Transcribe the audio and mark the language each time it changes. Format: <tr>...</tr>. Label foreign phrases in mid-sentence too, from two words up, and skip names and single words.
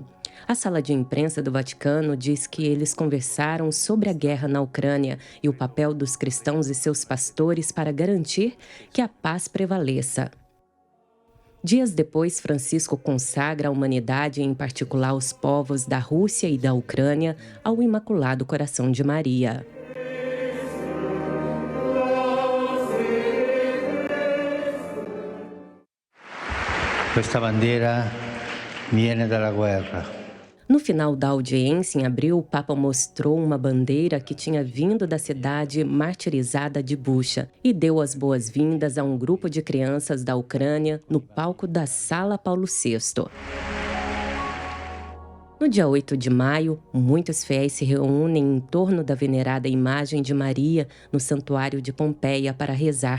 <pt>A sala de imprensa do Vaticano diz que eles conversaram sobre a guerra na Ucrânia e o papel dos cristãos e seus pastores para garantir que a paz prevaleça. Dias depois, Francisco consagra a humanidade, em particular os povos da Rússia e da Ucrânia, ao Imaculado Coração de Maria.</pt> <it>Questa bandiera viene dalla guerra.</it> <pt>No final da audiência, em abril, o Papa mostrou uma bandeira que tinha vindo da cidade martirizada de Bucha e deu as boas-vindas a um grupo de crianças da Ucrânia no palco da Sala Paulo VI. No dia 8 de maio, muitos fiéis se reúnem em torno da venerada imagem de Maria no Santuário de Pompeia para rezar.</pt>